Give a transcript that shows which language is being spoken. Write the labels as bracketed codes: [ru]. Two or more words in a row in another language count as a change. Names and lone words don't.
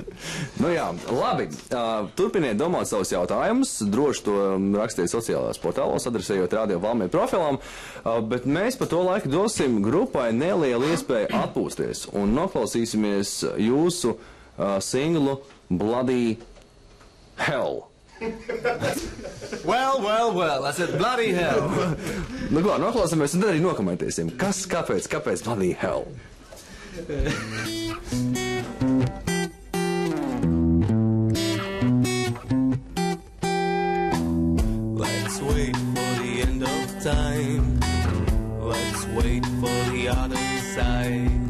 [lv] Nu jā, labi. Turpiniet domāt savus jautājumus. Droši to rakstiet sociālajās portālos, adresējot Radio Valmiera profilam. Bet mēs pa to laiku dosim grupai nelielu iespēju atpūsties un noklausīsimies jūsu singlu Bloody Hell. [en] Well, I said bloody hell. [lv] Nu kā, noklausāmies un tad arī nokomentēsim. Kāpēc Bloody Hell? [en] Let's other side.